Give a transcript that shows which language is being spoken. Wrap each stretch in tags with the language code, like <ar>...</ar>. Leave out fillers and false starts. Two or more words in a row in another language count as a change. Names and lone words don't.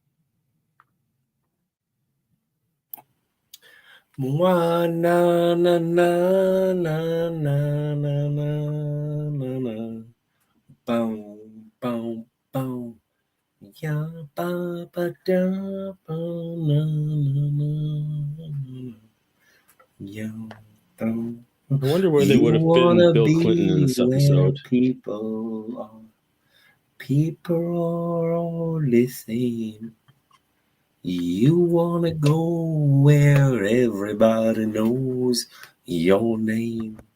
<en>Na na na na na na na na. Boom, boom, boom. Ya ba ba da ba na na na. Ya boom. I wonder where they would have been Bill Clinton in this episode. People are all the same. You want to go where everybody knows your name.</en>